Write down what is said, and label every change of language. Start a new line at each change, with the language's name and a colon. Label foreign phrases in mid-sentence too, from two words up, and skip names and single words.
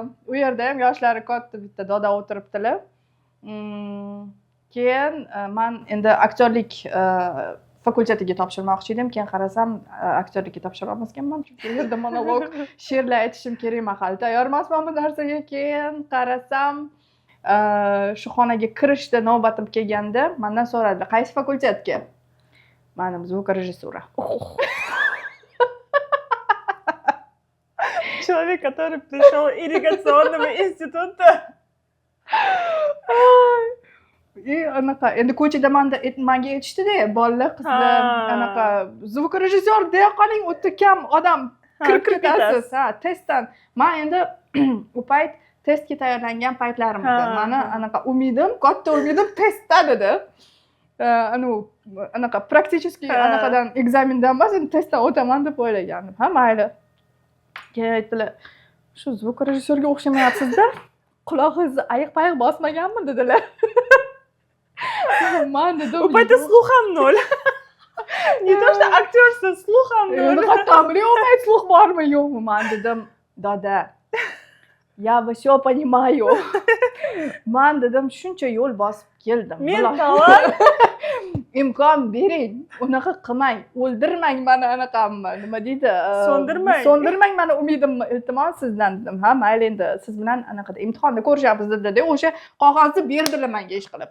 Uzbek: U yerda ham yoshlari katta bitta doda o'tiribdilar. Keyin men endi aktyorlik fakultetiga topshirmoqchi edim. Keyin qarasam aktyorlikka topshira olmasganman, chunki u yerda monolog, she'rlar aytishim kerak, men hali tayyor emasman bu narsaga. Keyin qarasam shu xonaga kirishda navbatim kelganda mendan so'radilar, qaysi fakultetga? Men звукорежиссура.
Russian: Человек, который пришел из ирригационного института.
Uzbek: Anaqa endi ko'chada menga aytishdida, bolalar, qizlar, anaqa звукорежиссер deya qoling, o'ta kam odam kiritasiz. Testdan. Men endi u payt testga tayyorlangan paytlarim edi. Meni anaqa umidim, katta umidim testdan edi. Anaqa praktически anaqadan ekzamendan emas, endi testdan o'taman deb o'ylagandim. Ha, mayli. Keyin aytdilar, shu звукорежиссерga o'xshamayapsiz-da. Qulog'ingizni ayiq-payiq bosmaganmi dedilar. Men dedim,
Russian: У пойти слухом ноль. Не то что актерство, слухом ноль.
Uzbek: Hatto bilmayman sluh bormi yo'qmi. Men dedim, dada,
Russian: я всё понимаю.
Uzbek: Men dedim, shuncha yo'l bosib keldim. Men talant. Imkon bering, unaqa qilmang, o'ldirmang meni, anaqamni, nima deydi? So'ndirmang meni umidimni, iltimos sizdan dedim. Ha, mayli endi siz bilan anaqada imtihonda ko'rishamiz dedi. O'sha qog'ozni berdilar menga ish qilib.